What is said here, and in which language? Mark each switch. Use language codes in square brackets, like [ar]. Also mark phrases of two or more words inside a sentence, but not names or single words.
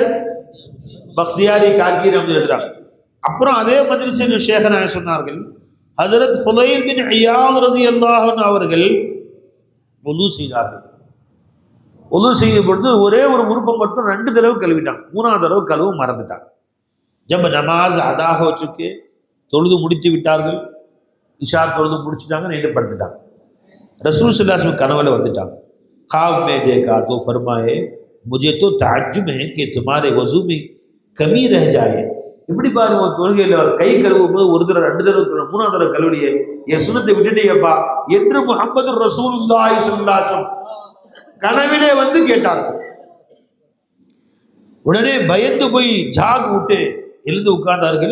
[ta] பக்தியாரி காக்கி ரஹ்மத்துல்லாஹி எழுதுறாங்க. அப்புறம் அதே மஜ்லிஸில் ஷேഖனாக சொன்னார்கள், ஹஜரத் ஃபுலைல் பின் இயாத் [ar] رضي الله عنه [ta] அவர்கள் வுது செய்தார்கள். வுது செய்யும் பொழுது ஒரே ஒரு உறுப்பை மட்டும் 2 தடவை கழுவிட்டாங்க. 3ஆவது தடவை கழுவ மறந்துட்டாங்க. [ur] جب نماز ادا ہو چکے, [ta] தொழுது முடித்து விட்டார்கள். இஷா தொழுது முடிச்சுட்டாங்க, நைட்டு படுத்துட்டாங்க. [ar] رسول صلى الله عليه وسلم [ta] கனவில் வந்துட்டாங்க. [ur] خواب میں دیکھا تو فرمائے مجھے تو تعجب ہے کہ تمہارے وضو میں کمی رہ جائے. [ta] இப்படி பாருங்க, தொழுகையில் கை கழுவும் போது ஒரு தடவை 2 தடவை 3ஆவது தடவை கழுவலையே, என் சுன்னத்தை விட்டுட்டேப்பா என்று [ar] محمد رسول الله صلى الله عليه وسلم [ta] கனவிலே வந்து கேட்டார்கள். உடனே பயந்து போய் ஜாக் விட்டு எழுந்து உட்கார்ந்தார்கள்.